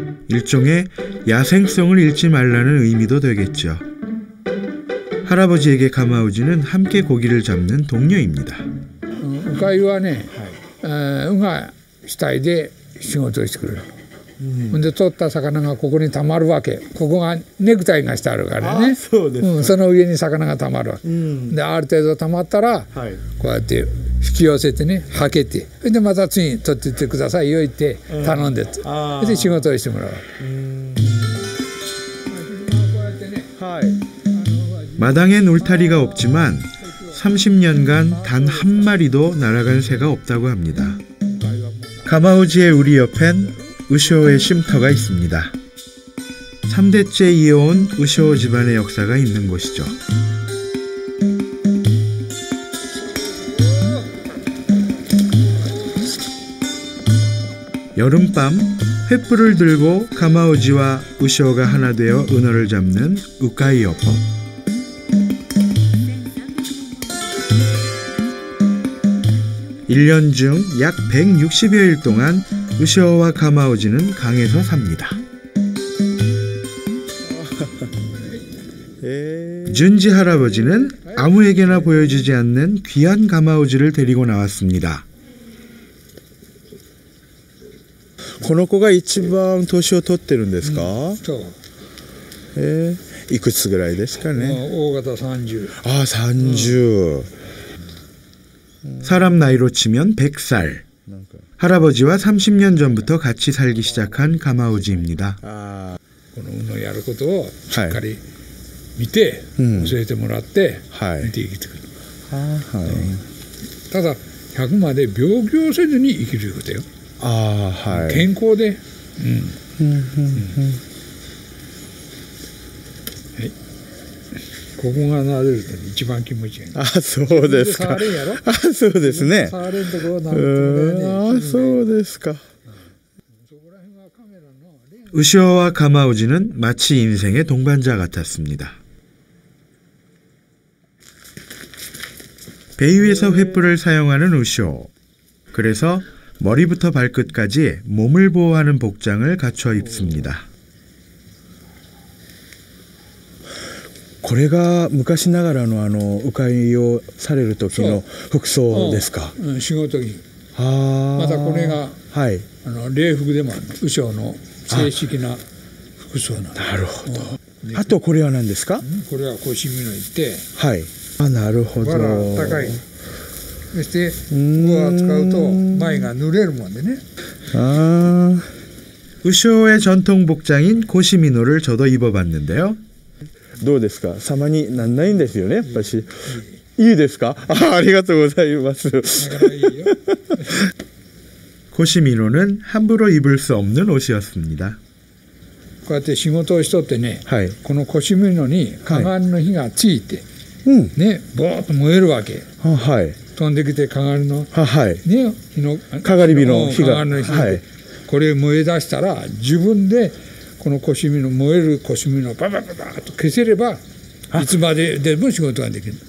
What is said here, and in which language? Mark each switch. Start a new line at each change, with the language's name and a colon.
Korean: 일종의 야생성을 잃지 말라는 의미도 되겠죠. 할아버지에게 가마우지는 함께 고기를 잡는 동료입니다.
Japanese: 鵜飼はね、鵜が主体で仕事をしてくれる。で取った魚がここにたまるわけ。ここがネクタイがしてあるからね。その上に魚がたまるわけ。である程度たまったら、こうやって引き寄せてね、はけて、でまた次に取っていってくださいよ言って頼んでって、で仕事をしてもらう。
Korean: 마당엔 울타리가 없지만 30년간 단 한 마리도 날아간 새가 없다고 합니다. 가마우지의 우리 옆엔 우쇼의 쉼터가 있습니다. 3대째 이어온 우쇼 집안의 역사가 있는 곳이죠. 여름밤 횃불을 들고 가마우지와 우쇼가 하나 되어 은어를 잡는 우카이 어법. (1년) 중 약 160여일 동안 우쇼와 가마우지는 강에서 삽니다. 준지 할아버지는 아무에게나 보여주지 않는 귀한 가마우지를 데리고 나왔습니다.
Japanese: この子が一番年を取ってるんですか？いくつぐらいですかね？大型30。
Korean: 30. 사람 나이로 치면 100살. 할아버지와 30년 전부터 같이 살기 시작한 가마우지입니다.
Japanese: この鵜のやることをしっかり見て、教えてもらって見て生きてくる。ただ100まで病気をせずに生きることよ。健康で。ここが撫でると一番気持ちいい。そうですか。そうですね。触れんところなんだね。そうですか。
Korean: 우쇼와 가마우지는 마치 인생의 동반자 같았습니다. 배 위에서 횃불을 사용하는 우쇼. 그래서 머리부터 발끝까지 몸을 보호하는 복장을 갖춰 입습니다.
Japanese: これが昔ながらの鵜飼をされる時の服装ですか？仕事着。またこれが礼服でもある。鵜匠の正式な服服装なの。なるほど。あとこれは何ですか？これは腰みのいって、はい。あ、なるほど。わら高い。そしてこう扱うと前が濡れるもんでね。
Korean: 아, 우쇼의 전통 복장인 고시미노를 저도 입어봤는데요.
Japanese: どうですか？様になんないんですよね、やっぱし。いいですか？ありがとうございます。
Korean: 고시미노는 함부로 입을 수 없는 옷이었습니다.
Japanese: こうやって仕事をしとってね、この腰みのにかがりの火がついて、ね、ぼーっと燃えるわけ。飛んできてかがりの、ね、火のかがり火の火が、これ燃え出したら自分でこの腰みの燃える腰みのをババババッと消せればいつまででも仕事ができる。